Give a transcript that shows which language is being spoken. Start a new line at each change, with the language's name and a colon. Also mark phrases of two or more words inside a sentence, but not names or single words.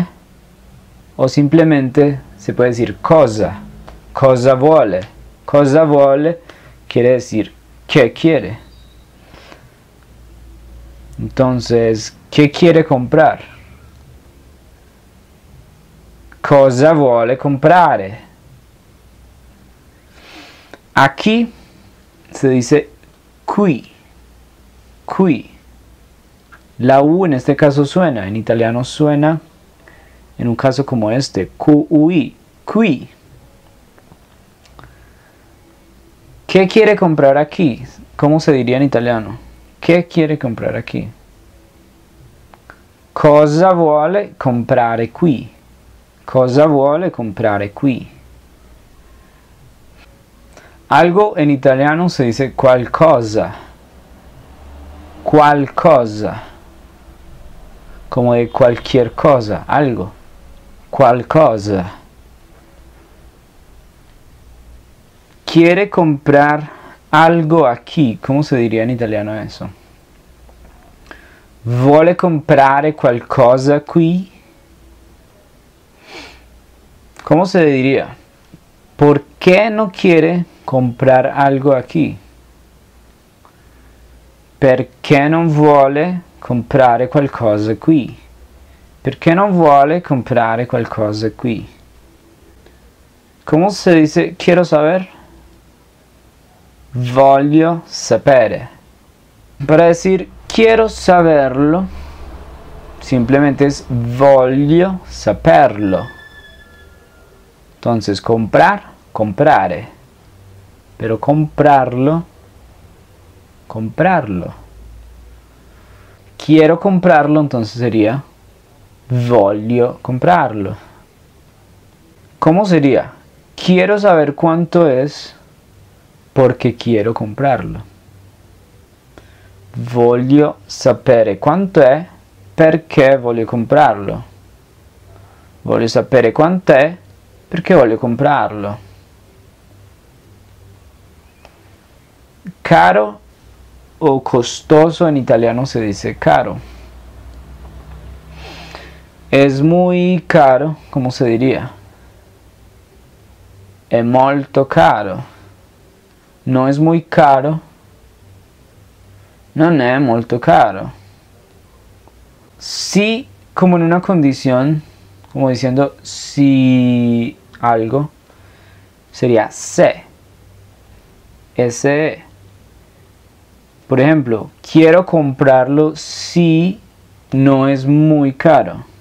Spanish: O simplemente se puede decir cosa.
Italian: Cosa vuole? Cosa vuole
Spanish: quiere decir ¿qué quiere? Entonces, ¿qué quiere comprar?
Italian: Cosa vuole comprare?
Spanish: Aquí se dice qui.
Italian: Qui.
Spanish: La U en este caso suena, en italiano suena en un caso como este,
Italian: QUI, qui.
Spanish: ¿Qué quiere comprar aquí? ¿Cómo se diría en italiano? ¿Qué quiere comprar aquí?
Italian: Cosa vuole comprare qui? Cosa vuole comprare qui?
Spanish: Algo en italiano se dice qualcosa.
Italian: Qualcosa.
Spanish: Como de cualquier cosa, algo.
Italian: Qualcosa.
Spanish: Quiere comprar algo aquí. ¿Cómo se diría en italiano eso?
Italian: Vuole comprare qualcosa qui?
Spanish: ¿Cómo se diría? ¿Por qué no quiere comprar algo aquí?
Italian: Perché non vuole comprare qualcosa qui? Perché non vuole comprare qualcosa qui?
Spanish: ¿Cómo se dice quiero saber?
Italian: Voglio sapere.
Spanish: Para decir quiero saberlo, simplemente es
Italian: voglio saperlo.
Spanish: Entonces comprar, comprare. Pero comprarlo, comprarlo. Quiero comprarlo, entonces sería
Italian: voglio comprarlo.
Spanish: ¿Cómo sería? Quiero saber cuánto es porque quiero comprarlo.
Italian: Voglio sapere quanto è perché voglio comprarlo. Voglio sapere quanto è perché voglio comprarlo.
Spanish: Caro o costoso en italiano se dice caro. Es muy caro, ¿cómo se diría?
Italian: È molto caro.
Spanish: No es muy caro.
Italian: Non è molto caro.
Spanish: Sí, como en una condición, como diciendo si algo, sería se.
Italian: Se.
Spanish: Por ejemplo, quiero comprarlo si no es muy caro.